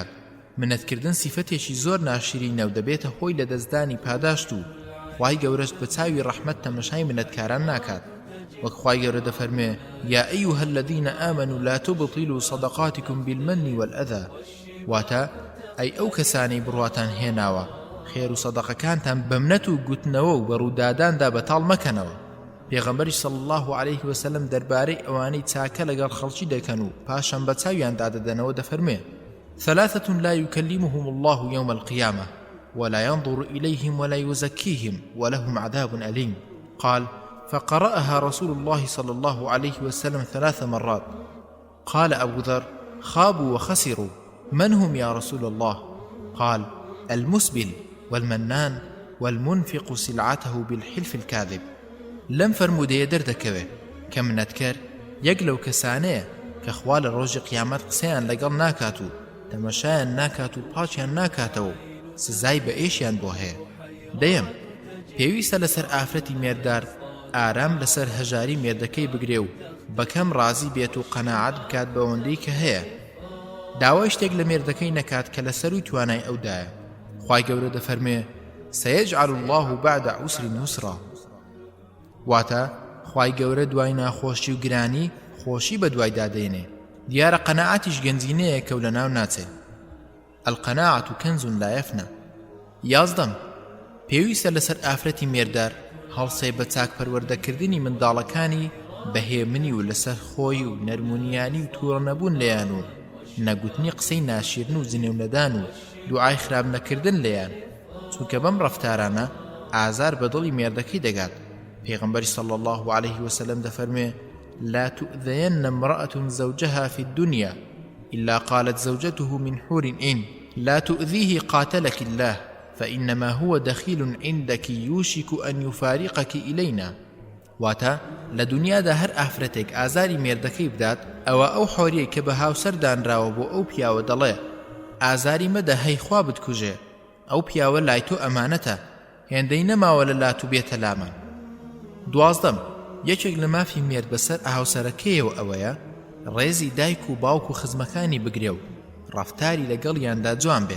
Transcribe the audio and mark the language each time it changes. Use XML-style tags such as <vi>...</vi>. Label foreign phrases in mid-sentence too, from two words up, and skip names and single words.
<ckb>منەتکردن سیفەتێکی زۆر ناشرینە و دەبێتە هۆی لە دەستدانی پاداشت و خوای گەورەش بە چاوی ڕەحمەت تەمەشای منەتکاران ناکات. وەک خوای گەورە دەفەرمێ</ckb> <ar>یا ئەیها الذین ئامنوا لا تبطلوا صدقاتكم بالمن والأذى.</ar> <ckb>واتە ئەی ئەو کەسانەی بڕواتان هێناوە خێر و سەدەقەکانتان بە منەت و گوتنەوە و بەڕووداداندا بەتاڵ مەکەنەوە. پێغەمبەری</ckb> <ar>صلی الله عليه وسلم</ar> <ckb>دەربارەی ئەوانەی چاکە لەگەڵ خەڵکی دەکەن و پاشان بە چاویان دادەدەنەوە دەفەرمێ</ckb> <ar>ثلاثة لا يكلمهم الله يوم القيامة ولا ينظر إليهم ولا يزكيهم ولهم عذاب أليم. قال فقرأها رسول الله صلى الله عليه وسلم 3 مرات. قال أبو ذر خابوا وخسروا من هم يا رسول الله؟ قال المسبل والمنان والمنفق سلعته بالحلف الكاذب.</ar> <ckb>لم فرمودەیە دەردەکەوێ کە منەتکەر یەک لەو کەسانەیە کە خوا لە ڕۆژی قیامەت قسەیان لەگەڵ ناکات و تەمەشایان ناکات و پاچیان ناکاتەوە سزای بە ئێشیان بۆ هەیە. دەیەم پێویستە لەسەر ئافرەتی مێردار ئارام لەسەر هەژاری مێردەکەی بگرێ و بەکەم ڕازی بێت و قەناعەت بکات بەوەندەی کە هەیە. داوای شتێک لە مێردەکەی نەکات کە لەسەر و توانای ئەودایە. خوای گەورە دەفەرمێ</ckb> <ar>سەیەجعل الله بعد عسر یسرا،</ar> <ckb>واتە خوای گەورە دوای ناخۆشی و گرانی خۆشی بە دوای دادێنێ. دیارە قەناعەتیش گەنجینەیە کە و لە ناو ناچێت.</ckb> <ar>القەناعەت کەنز لا یەفنە.</ar> <ckb>یازدەم، پێویستە لەسەر ئافرەتی مێردار هەڵسێ بە چاکپەروەردەکردنی منداڵەکانی بەهێمنی و لەسەر خۆی و نەرمونیانی و تووڕە نەبوون لێیان و نەگوتنی قسەی ناشیرن و زنێونەدان و دوعای خراپ نەکردن لێیان، چونکە بەم ڕەفتارانە ئازار بە دڵی مێردەکەی دەگات. پێغەمبەری</ckb> <ar>صلی الله عليه وسلم</ar> <ckb>دەفەرمێ</ckb> <ar>لا تؤذين امرأة زوجها في الدنيا إلا قالت زوجته من حور إن لا تؤذيه قاتلك الله فإنما هو دخيل عندك يوشك أن يفارقك إلينا.</ar> <ckb>واتا لدنیا دا هر ئافرەتێک ئازاری مێردەکەی بدات ئەوە ئەو حۆریەی کە بە هاوسەر دانراوە بۆ ئەو پیاوە دەڵێ ئازاری مەدە هەیخوا بتکوژێ، ئەو پیاوە لای تۆ ئەمانەتە، هێندەی نەماوە لە لات و بێتە لامان. دوازدەم، یەکێک لە مافی مێرد بەسەر ئاهاوسەرەکەیەوە ئەوەیە ڕێزی دایک و باوک و خزمەکانی بگرێ و ڕەفتاری لەگەڵیاندا جوان بێ.</ckb>